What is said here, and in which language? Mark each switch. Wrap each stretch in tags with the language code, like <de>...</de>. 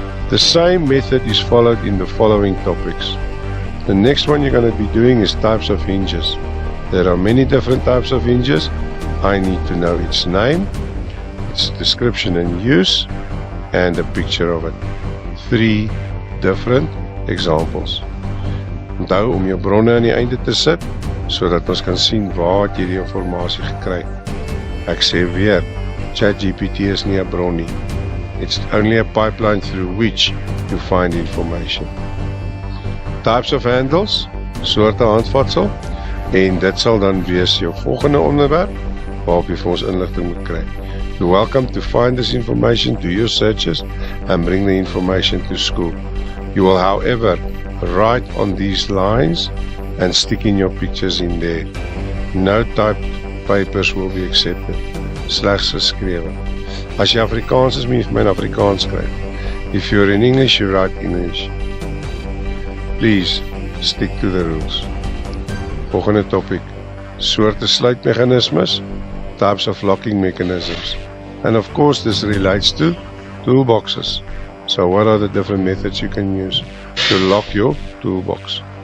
<en>The same method is followed in the following topics. The next one you're going to be doing is types of hinges. There are many different types of hinges. I need to know its name, its description and use, and a picture of it. 3 different examples.</en> <af>Onthou om jou bronne aan die einde te sit, sodat ons kan sien waar jy die informasie gekry. Ek sê weer, ChatGPT is nie 'n bron nie.</af> <en>It's only a pipeline through which you find information. Types of handles,</en> <af>soorte handvatsel, en dit sal dan wees jou volgende onderwerp, waarop jy vir ons inligting moet kry.</af> <en>You're welcome to find this information, do your searches, and bring the information to school. You will, however, write on these lines and stick in your pictures in there. No typed papers will be accepted.</en> <af>Slegs geskrewe. As jy Afrikaans is, moet jy vir my in Afrikaans skryf.</af> <en>If you're in English, you write English. Please, stick to the rules.</en> <af>Volgende</af> <en>topic.</en> <af>Soorte sluitmechanismes,</af> <en>types of locking mechanisms. And of course, this relates to toolboxes. So what are the different methods you can use to lock your toolbox?</en>